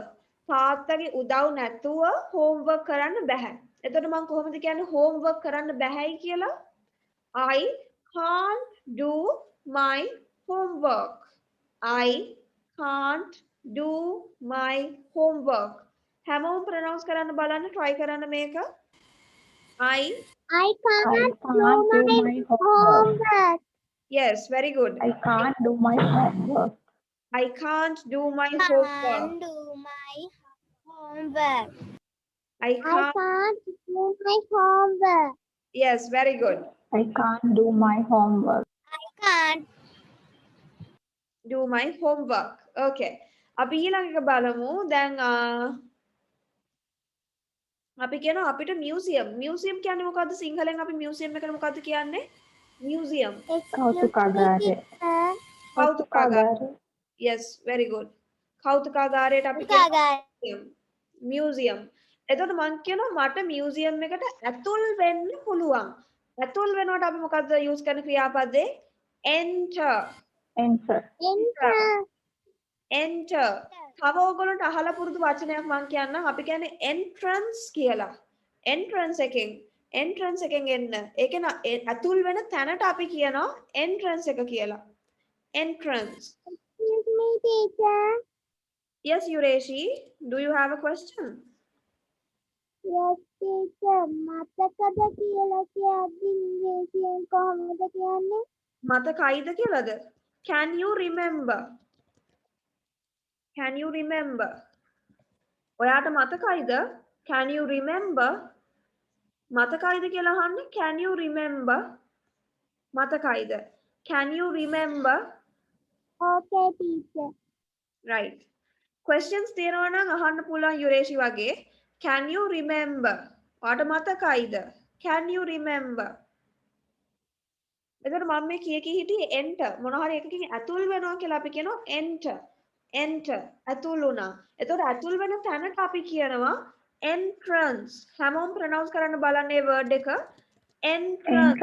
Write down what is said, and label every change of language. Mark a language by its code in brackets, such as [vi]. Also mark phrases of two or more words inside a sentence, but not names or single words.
[si] තාත්තගේ උදව් නැතුව homework කරන්න බෑ. එතකොට මම කොහොමද කියන්නේ homework කරන්න බෑයි කියලා? [en] I can't do my homework. I can't do my homework. [si] හැමෝම pronounce කරන්න බලන්න try කරන්න මේක. [en] I can't do my homework. yes very good. I can't do my homework. I can't do my homework. Do my homework. I can't. do my homework. Yes, very good. I can't do my homework. I can't. Do my homework. [si] Okay. අපි ඊළඟ එක බලමු. දැන් අපි කියනවා අපිට museum කියන්නේ මොකද්ද සිංහලෙන් අපි museum එකට මොකද්ද කියන්නේ? Museum. කෞතුකාගාරය. කෞතුකාගාරය. [en] Yes, very good. [si] කෞතුකාගාරයට අපි museum. Museum. එතකොට මං කියනවා මට museum එකට ඇතුල් වෙන්න පුළුවන්. ඇතුල් වෙනකොට අපි මොකද්ද use කරන ක්‍රියාපදේ? enter. [en] Enter. enter. [si] තව ඕගොල්ලන්ට අහලා පුරුදු වචනයක් මං කියන්නම්. අපි කියන්නේ entrance කියලා. entrance එකෙන් එන්න. ඒක න ඇතුල් වෙන තැනට අපි කියනවා entrance එක කියලා. [en] entrance. Excuse me, teacher. Yes, Yureshi. Do you have a question? Yes, teacher. [si] මතකද කියලා කියද්දි ඉංග්‍රීසියෙන් කොහොමද කියන්නේ? මතකයිද කියලාද? [en] Can you remember? Can you remember? [si] ඔයාට මතකයිද? [en] Can you remember? [si] මතකයිද කියලා අහන්නේ. [en] Can you remember? මතකයිද? Can you remember? Okay, teacher. [si] Right. Questions තියෙනවා නම් අහන්න පුළුවන් යුරේෂි වගේ. [en] Can you remember? [si] ඔයාට මතකයිද? [en] Can you remember? [si] එතකොට මම මේ කී හිටියේ enter මොන හරි එකකින් ඇතුල් වෙනවා කියලා අපි කියනවා enter. enter ඇතුල් වුණා. එතකොට ඇතුල් වෙන තැනට අපි කියනවා entrance. හැමෝම pronounce කරන්න බලන්න මේ word එක. entrance.